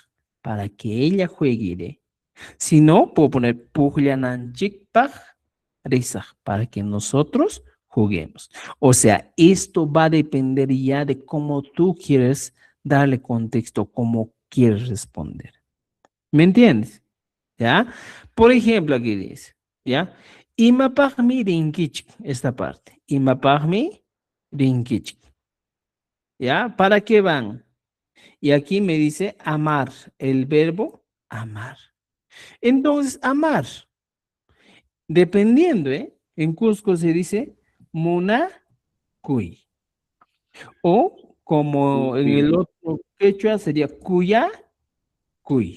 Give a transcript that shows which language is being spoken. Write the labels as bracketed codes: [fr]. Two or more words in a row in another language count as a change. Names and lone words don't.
[es] Para que ella juegue, iré. Si no, puedo poner [qu] pukllanankikpaj, risaj. [es] Para que nosotros juguemos. O sea, esto va a depender ya de cómo tú quieres darle contexto, cómo quieres responder. ¿Me entiendes? ¿Ya? Por ejemplo, aquí dice, ¿ya? [qu] Imapaqmi rinkichik, [es] esta parte. [qu] Imapaqmi rinkichik. [es] ¿Ya? ¿Para qué van? Y aquí me dice amar, el verbo amar. Entonces, amar, dependiendo, ¿eh? En Cusco se dice munacuy. O como en el otro quechua sería cuyacuy.